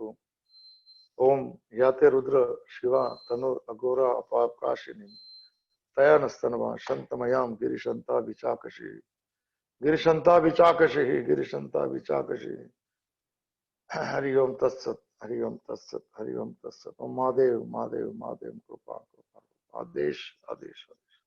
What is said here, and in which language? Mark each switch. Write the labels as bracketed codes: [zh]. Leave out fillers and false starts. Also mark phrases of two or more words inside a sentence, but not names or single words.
[sa] ओम याते रुद्र शिवा तनुर अघोरा अपाकाशिनी तयानस्तनवा शंतमयाम गिरिशंता विचाकशी गिरिशंता विचाकशी गिरिशंता विचाकशी. हरि ओम तत्सत. हरिओम तत्सत, हरिओम तत्सत। [hi] ओम महादेव महादेव महादेव, कृपा कृपा, आदेश आदेश।